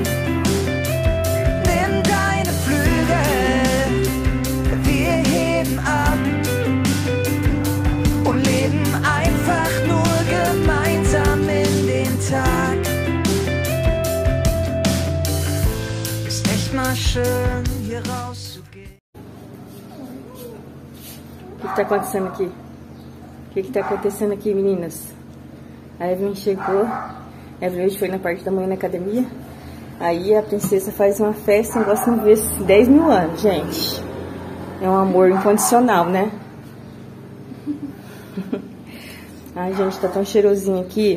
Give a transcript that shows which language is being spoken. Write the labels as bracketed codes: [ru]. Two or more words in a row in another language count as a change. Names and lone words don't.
[de] Nimm deine Flügel, wir heben ab und leben einfach nur gemeinsam in den Tag. Ist echt mal schön, hier rauszugehen. [pt] O que tá acontecendo aqui? O que tá acontecendo aqui, meninas? A Evelyn chegou, a Evelyn hoje foi na parte da manhã na academia. Aí a princesa faz uma festa, um negócio de ver 10 mil anos, gente. É um amor incondicional, né? Ai, gente, tá tão cheirosinho aqui.